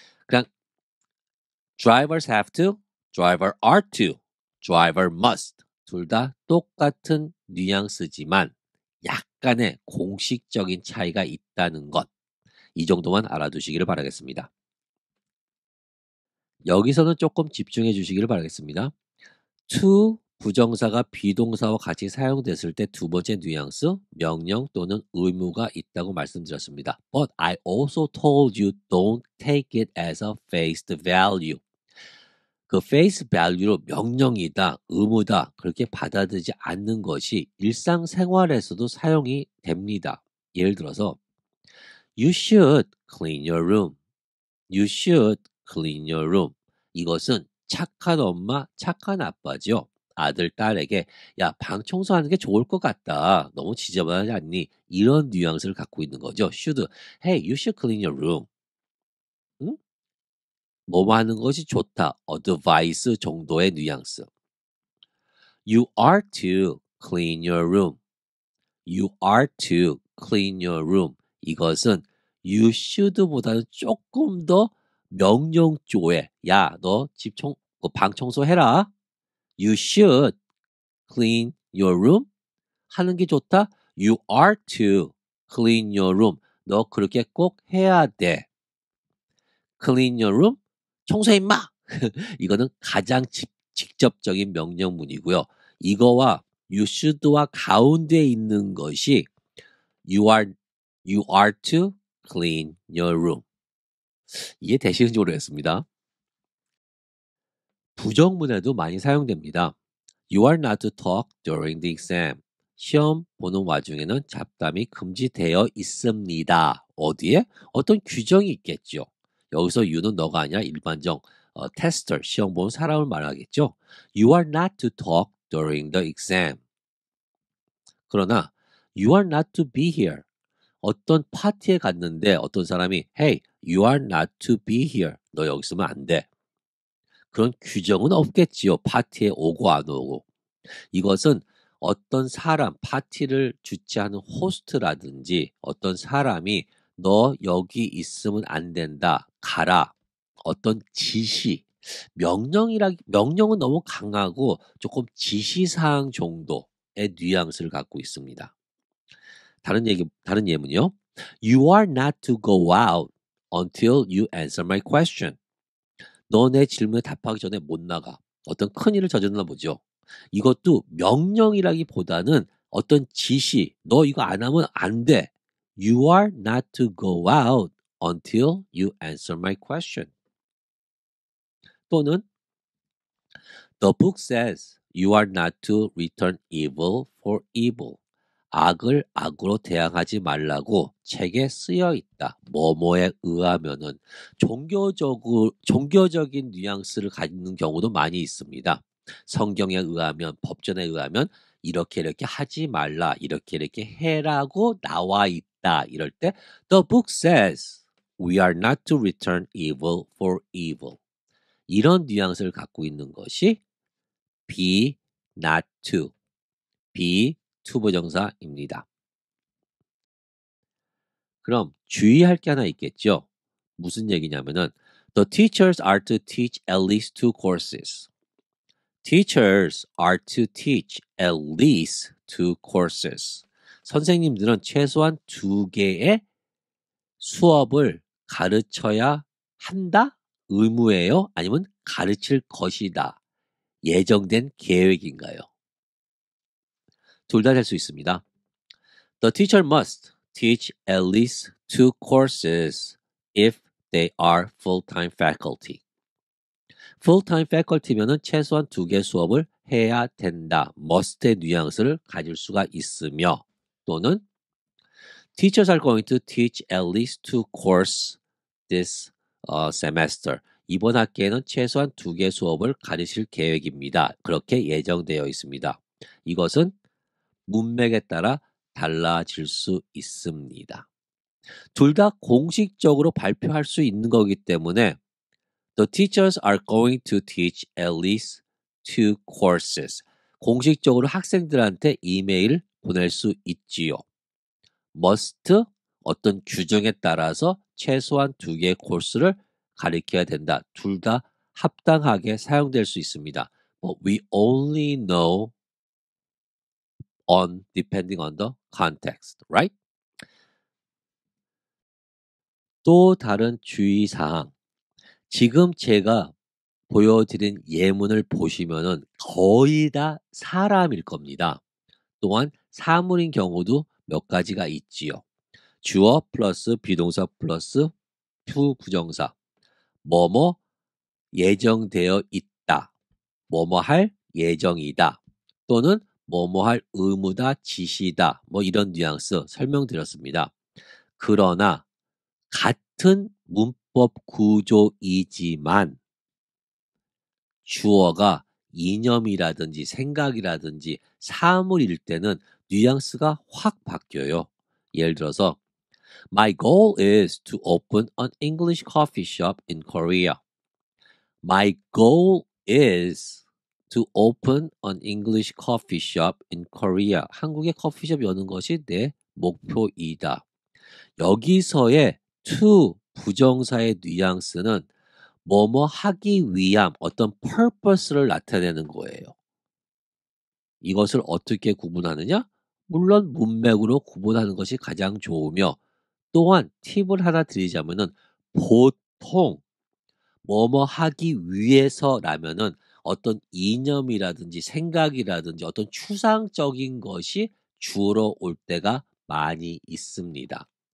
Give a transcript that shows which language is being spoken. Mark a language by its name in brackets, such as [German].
[Korean] 그냥 [English] drivers have to, driver are to, driver must [Korean] 둘 다 똑같은 뉘앙스지만 약간의 공식적인 차이가 있다는 것. 이 정도만 알아두시기를 바라겠습니다. 여기서는 조금 집중해 주시기를 바라겠습니다. to 부정사가 비동사와 같이 사용됐을 때 두 번째 뉘앙스 명령 또는 의무가 있다고 말씀드렸습니다. [English] But I also told you don't take it as a face value. [Korean] 그 face value로 명령이다, 의무다 그렇게 받아들이지 않는 것이 일상생활에서도 사용이 됩니다. 예를 들어서 [English] You should clean your room. You should clean your room. [Korean] 이것은 착한 엄마, 착한 아빠죠. 아들, 딸에게 야, 방 청소하는 게 좋을 것 같다. 너무 지저분하지 않니? 이런 뉘앙스를 갖고 있는 거죠. [English] should. Hey, you should clean your room. [Korean] 응? 뭐뭐 하는 것이 좋다. advice 정도의 뉘앙스. [English] You are to clean your room. You are to clean your room. [Korean] 이것은 [English] you should [Korean] 보다는 조금 더 명령 조에 야, 너 방 청소해라. [English] You should clean your room. [Korean] 하는 게 좋다. [English] You are to clean your room. [Korean] 너 그렇게 꼭 해야 돼. [English] Clean your room. [Korean] 청소해 임마. 이거는 가장 직접적인 명령문이고요. 이거와 [English] you should와 [Korean] 가운데 있는 것이 [English] you are to clean your room. [Korean] 이해되시는지 모르겠습니다. 부정문에도 많이 사용됩니다. [English] You are not to talk during the exam. [Korean] 시험 보는 와중에는 잡담이 금지되어 있습니다. 어디에? 어떤 규정이 있겠죠. 여기서 you는 너가 아니라 일반적 테스터, 시험 보는 사람을 말하겠죠. [English] You are not to talk during the exam. [Korean] 그러나 [English] you are not to be here. [Korean] 어떤 파티에 갔는데 어떤 사람이 [English] Hey, you are not to be here. [Korean] 너 여기 있으면 안 돼. 그런 규정은 없겠지요. 파티에 오고 안 오고. 이것은 어떤 사람, 파티를 주최하는 호스트라든지 어떤 사람이 너 여기 있으면 안 된다. 가라. 어떤 지시, 명령은 너무 강하고 조금 지시사항 정도의 뉘앙스를 갖고 있습니다. 다른 예문이요. [English] You are not to go out until you answer my question. [Korean] 너 내 질문에 답하기 전에 못 나가. 어떤 큰일을 저질렀나 보죠. 이것도 명령이라기보다는 어떤 지시, 너 이거 안 하면 안 돼. [English] You are not to go out until you answer my question. [Korean] 또는 [English] The book says you are not to return evil for evil. [Korean] 악을 악으로 대항하지 말라고 책에 쓰여 있다. 뭐뭐에 의하면은 종교적인 뉘앙스를 갖는 경우도 많이 있습니다. 성경에 의하면, 법전에 의하면 이렇게 하지 말라, 이렇게 해라고 나와 있다. 이럴 때 [English] The book says we are not to return evil for evil. [Korean] 이런 뉘앙스를 갖고 있는 것이 be not to, be 투부정사입니다. 그럼 주의할 게 하나 있겠죠? 무슨 얘기냐면은 [English] The teachers are to teach at least two courses. Teachers are to teach at least two courses. [Korean] 선생님들은 최소한 두 개의 수업을 가르쳐야 한다? 의무예요? 아니면 가르칠 것이다? 예정된 계획인가요? 둘 다 될 수 있습니다. [English] The teacher must teach at least two courses if they are full-time faculty. [Korean] full-time faculty면은 최소한 두 개 수업을 해야 된다. must의 뉘앙스를 가질 수가 있으며 또는 [English] teachers are going to teach at least two courses this semester. [Korean] 이번 학기에는 최소한 두 개 수업을 가르칠 계획입니다. 그렇게 예정되어 있습니다. 이것은 문맥에 따라 달라질 수 있습니다. 둘 다 공식적으로 발표할 수 있는 거기 때문에 [English] The teachers are going to teach at least two courses. [Korean] 공식적으로 학생들한테 이메일 보낼 수 있지요. must 어떤 규정에 따라서 최소한 두 개의 코스를 가리켜야 된다. 둘 다 합당하게 사용될 수 있습니다. [English] But we only know on depending on the context, right? [Korean] 또 다른 주의사항. 지금 제가 보여드린 예문을 보시면은 거의 다 사람일 겁니다. 또한 사물인 경우도 몇 가지가 있지요. 주어 플러스 비동사 플러스 부정사. 뭐뭐 예정되어 있다. 뭐뭐 할 예정이다. 또는 뭐뭐 할 의무다, 지시다. 뭐 이런 뉘앙스 설명드렸습니다. 그러나 같은 문법 구조이지만 주어가 이념이라든지 생각이라든지 사물일 때는 뉘앙스가 확 바뀌어요. 예를 들어서 [English] My goal is to open an English coffee shop in Korea. My goal is to open an English coffee shop in Korea. [Korean] 한국에 커피숍 여는 것이 내 목표이다. 여기서의 to 부정사의 뉘앙스는 뭐뭐 하기 위함, 어떤 purpose를 나타내는 거예요. 이것을 어떻게 구분하느냐? 물론 문맥으로 구분하는 것이 가장 좋으며 또한 팁을 하나 드리자면은 보통 뭐뭐 하기 위해서라면은 어떤 이념이라든지 생각이라든지 어떤 추상적인 것이 주로 올 때가 많이 있습니다.